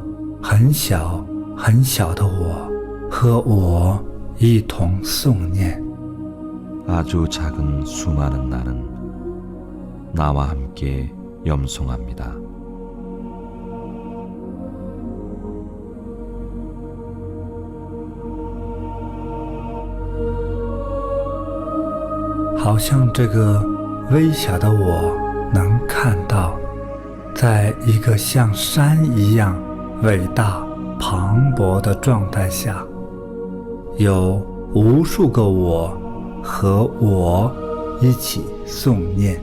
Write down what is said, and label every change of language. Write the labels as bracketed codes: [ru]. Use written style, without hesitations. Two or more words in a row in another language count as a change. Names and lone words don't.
[zh] 很小很小的我和我一同诵念。 [ko] 아주 작은 수많은 나는 나와 함께 염송합니다. [zh] ’好像这个微小的我能看到，在一个像山一样伟大磅礴的状态下，有无数个我和我一起诵念。